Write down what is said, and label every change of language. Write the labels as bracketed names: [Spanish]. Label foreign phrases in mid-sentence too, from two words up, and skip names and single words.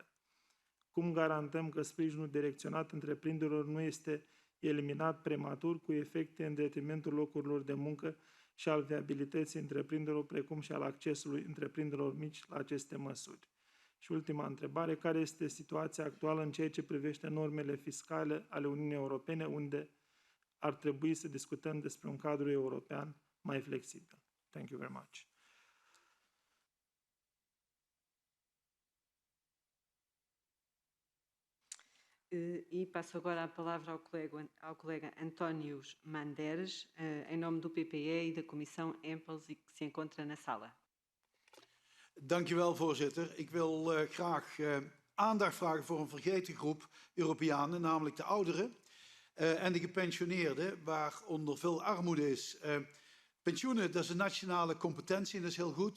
[Romanian] Cum garantăm că sprijinul direcționat întreprinderilor nu este eliminat prematur cu efecte în detrimentul locurilor de muncă și al viabilității întreprinderilor, precum și al accesului întreprinderilor mici la aceste măsuri? Și ultima întrebare, care este situația actuală în ceea ce privește normele fiscale ale Uniunii Europene, unde ar trebui să discutăm despre un cadru european mai flexibil? [English] Thank you very much. [Portuguese] E passo agora a palavra ao colega António Manderes, em nome do PPE e da Comissão EMPLS, e que se encontra na sala. [Dutch] Dank u wel, voorzitter. Ik wil graag aandacht vragen voor een vergeten groep Europeanen, namelijk de ouderen en de gepensioneerden, waaronder veel armoede is. Pensioenen, dat is een nationale competentie en dat is heel goed.